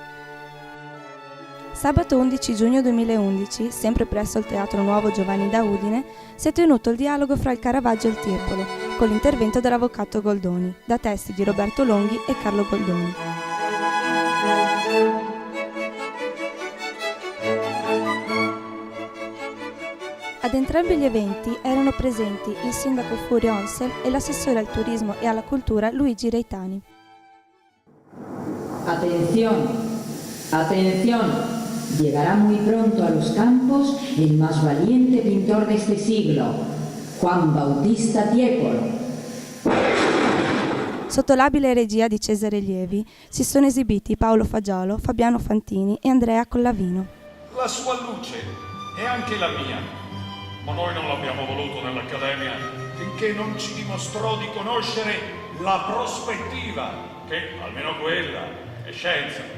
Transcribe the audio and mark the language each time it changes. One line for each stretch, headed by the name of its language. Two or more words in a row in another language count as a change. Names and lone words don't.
Italian: Sabato 11 giugno 2011, sempre presso il Teatro Nuovo Giovanni da Udine, si è tenuto il dialogo fra il Caravaggio e il Tiepolo, con l'intervento dell'avvocato Goldoni, da testi di Roberto Longhi e Carlo Goldoni. Ad entrambi gli eventi erano presenti il sindaco Furio Onsel e l'assessore al turismo e alla cultura Luigi Reitani.
Spanish: Atención, atención. Llegará muy pronto a los campos el más valiente pintor de este siglo, Juan Bautista Tiepolo.
Italian: Sotto l'abile regia di Cesare Lievi si sono esibiti Paolo Fagiolo, Fabiano Fantini e Andrea Collavino. La sua luce è anche la mia, ma noi non l'abbiamo voluto nell'Accademia finché non ci dimostrò di conoscere la prospettiva, che almeno quella è scienza.